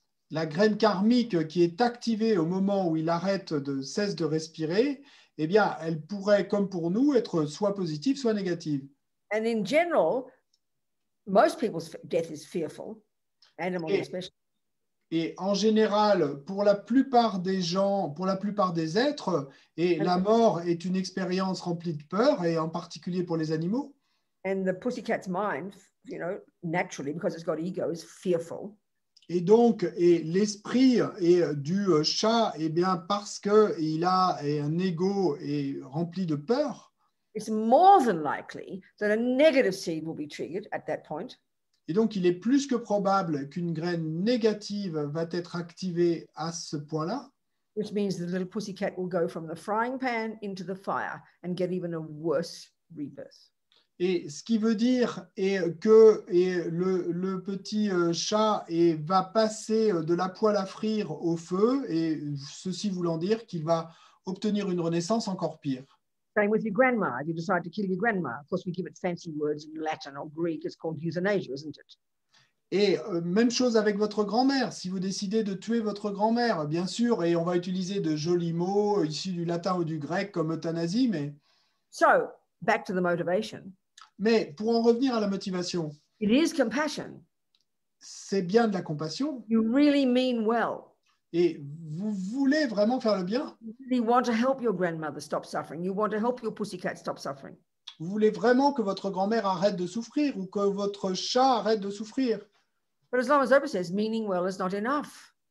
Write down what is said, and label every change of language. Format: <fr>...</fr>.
<fr>La graine karmique qui est activée au moment où il cesse de respirer, eh bien, elle pourrait, comme pour nous, être soit positive, soit négative.</fr> <en>And in general, most people's death is fearful, animals especially.</en> <fr>Et en général, pour la plupart des gens, pour la plupart des êtres, et la mort est une expérience remplie de peur, et en particulier pour les animaux.</fr> <en>And the pussycat's mind, you know, naturally, because it's got ego, is fearful.</en> <fr>Et donc, l'esprit du chat, eh bien, parce qu'il a un ego et rempli de peur,</fr> <en>it's more than likely that a negative seed will be triggered at that point.</en> <fr>Et donc, il est plus que probable qu'une graine négative va être activée à ce point-là.</fr> <en>Which means the little pussycat will go from the frying pan into the fire and get even a worse rebirth.</en> <fr>Et ce qui veut dire que le petit chat va passer de la poêle à frire au feu, et ceci voulant dire qu'il va obtenir une renaissance encore pire.</fr> <en>Same with your grandma. If you decide to kill your grandma, of course we give it fancy words in Latin or Greek. It's called euthanasia, isn't it?</en> <fr>Et même chose avec votre grand-mère. Si vous décidez de tuer votre grand-mère, bien sûr, et on va utiliser de jolis mots issus du latin ou du grec comme euthanasie, mais...</fr> <en>So, back to the motivation.</en> <fr>Mais pour en revenir à la motivation,</fr> <en>it is compassion.</en> <fr>C'est bien de la compassion.</fr> <en>You really mean well.</en> <fr>Et vous voulez vraiment faire le bien.</fr> <en>You really want to help your grandmother stop suffering. You want to help your pussycat stop suffering.</en> <fr>Vous voulez vraiment que votre grand-mère arrête de souffrir ou que votre chat arrête de souffrir.</fr> <en>But as Lama says, meaning well is not enough.</en>